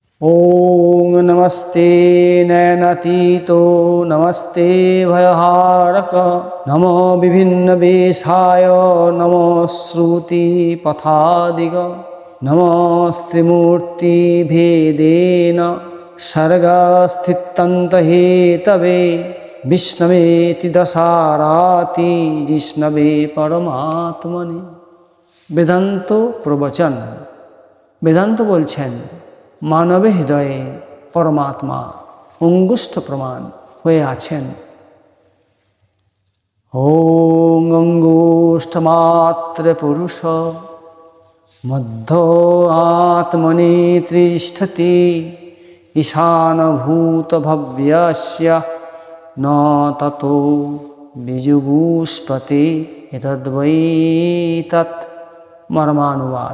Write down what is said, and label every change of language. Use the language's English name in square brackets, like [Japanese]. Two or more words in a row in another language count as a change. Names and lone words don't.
[Sanskrit] ॐ नमस्ते नयनातीतो नमस्ते भयहारक नमो विभिन्नवेशाय नमो श्रुतिपथादिग नमस्त्रिमूर्तिभेदेन सर्गस्थित्यन्तहेतवे विष्णवेति दशाराति जिष्णवे परमात्मने। [Bangla] বেদান্ত প্রবচন। বেদান্ত বলছেন মানবের হৃদয়ে পরমাত্মা অঙ্গুষ্ঠ প্রমাণ হয়ে আছেন। [Sanskrit] ওং অঙ্গুষ্ঠমাত্র পুরুষ মধ্য আত্মনি তিষ্ঠতি ঈশানভূত ভব্যস্য ন ততো বিজুগুষ্পতি এতদ্বৈ তৎ মর্মানুবাদ।